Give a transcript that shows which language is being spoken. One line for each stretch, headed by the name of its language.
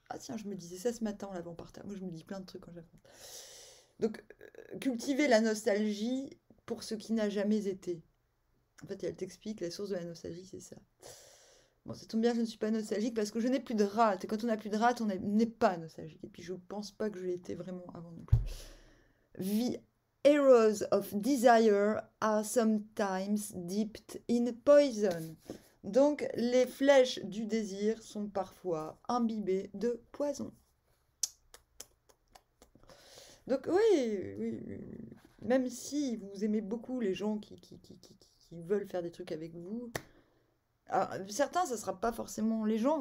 French: Ah tiens, je me disais ça ce matin en l'avant par terre. Moi, je me dis plein de trucs quand j'avance. Donc, cultiver la nostalgie pour ce qui n'a jamais été. En fait, elle t'explique, la source de la nostalgie, c'est ça. Bon, ça tombe bien, je ne suis pas nostalgique parce que je n'ai plus de rate. Et quand on n'a plus de rate, on n'est pas nostalgique. Et puis, je pense pas que je l'étais vraiment avant non plus.
English: The arrows of desire are sometimes dipped in poison.
French: Donc, les flèches du désir sont parfois imbibées de poison. Donc, oui. Même si vous aimez beaucoup les gens qui veulent faire des trucs avec vous, alors, certains, ça sera pas forcément les gens.